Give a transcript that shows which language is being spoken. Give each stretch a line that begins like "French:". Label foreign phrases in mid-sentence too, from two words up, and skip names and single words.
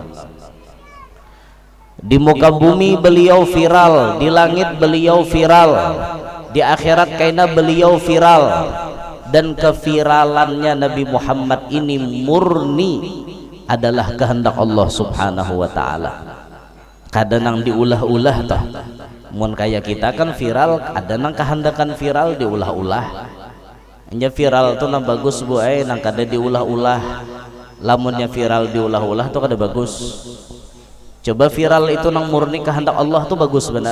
Indonesian: Di muka bumi beliau viral, di langit beliau viral, di akhirat kaina beliau viral. Dan keviralannya Nabi Muhammad ini murni adalah kehendak Allah
Arabic: سبحانه وتعالى.
Banjar: Kadang diulah-ulah tah. Mun kayak kita kan viral, ada nang kehendakan viral diulah-ulah. Hanya viral tuh nang bagus bu, nang kada diulah-ulah. Lamunnya viral diulah-ulah tuh kada bagus. Coba viral itu nang murni kehendak Allah tuh bagus benar.